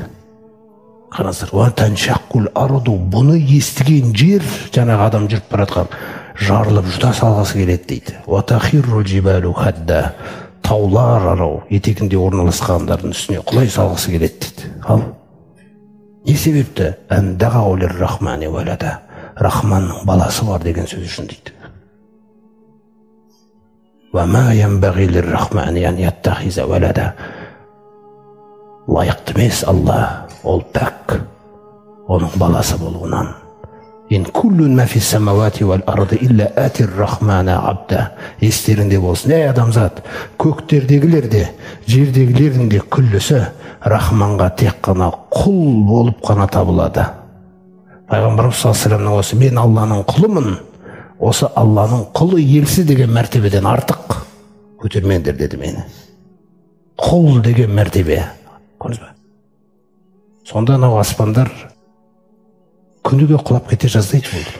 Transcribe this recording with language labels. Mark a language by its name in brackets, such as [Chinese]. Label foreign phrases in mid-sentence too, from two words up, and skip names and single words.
[Kazakh] Қараңыздар, [Arabic] وتنشق الأرض, [Kazakh] бұны естіген жер, жаңағы адам жүріп баратқан, жарылып жұта салғысы келеді дейді. [Arabic] وتخر الجبال هدا, [Kazakh] таулар арау етегінде орналасқандардың үстіне құлай салғысы келеді дейді. Ал не себепті? [Arabic] أن دعوا للرحمن ولدا, [Kazakh] Рахманның баласы бар деген сөз үшін дейді. [Arabic] وما ينبغي للرحمن أن يتخذ ولدا, [Kazakh] лайықты емес Алла, ол пәк, оның баласы болуынан. [Arabic] إن كل من في السماوات والأرض إلا آتي الرحمن عبدا. [Kazakh] Естеріңде болсын, ей адамзат, көктердегілер де, жердегілердің де күллісі Рахманға тек қана құл болып қана табылады. Пайғамбарымыз [Arabic] صلى الله عليه وسلم [Kazakh] осы мен Алланың құлымын, осы Алланың құлы елсіз деген мәртебеден артық көтермеңдер деді мені. Құл деген мәртебе. Көрдіңіз бе? Сонда анау аспандар күніге құлап кете жаздайды болды.